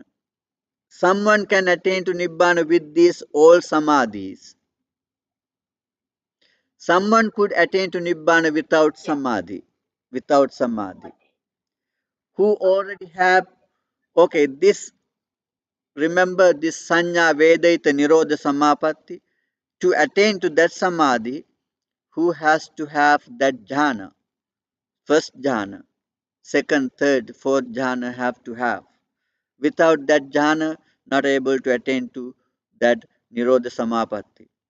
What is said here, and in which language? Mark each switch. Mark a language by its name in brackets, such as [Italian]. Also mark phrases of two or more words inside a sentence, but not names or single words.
[English] Someone can attain to nibbana with these all samadhis. Someone could attain to nibbana without Yeah. samadhi, without samadhi. Samadhi. Who already have, okay, this, remember this [Pali] sanya vedaita nirodha samapatti. [English] To attain to that samadhi, who has to have that jhana, first jhana, second, third, fourth jhana have to have. Without that jhana, not able to attain to that [Pali] nirodha samapatti.